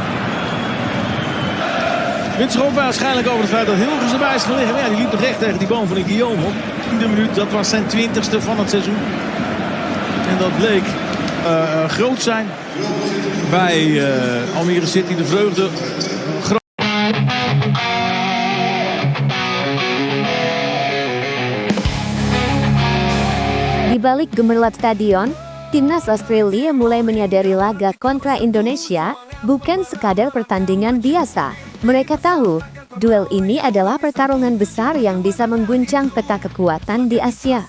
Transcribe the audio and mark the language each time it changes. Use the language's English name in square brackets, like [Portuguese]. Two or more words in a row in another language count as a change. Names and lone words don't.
[Dutch] Wint zich ook waarschijnlijk over het feit dat Hilgers erbij is gelegen. Ja, die liep recht tegen die boom van die Guillaume op. 10e minuut, dat was zijn 20ste van het seizoen. En dat bleek groot zijn bij Almere City. De vreugde [Indonesian] Di balik gemerlap stadion, Timnas Australia mulai menyadari laga kontra Indonesia bukan sekadar pertandingan biasa. Mereka tahu, duel ini adalah pertarungan besar yang bisa mengguncang peta kekuatan di Asia.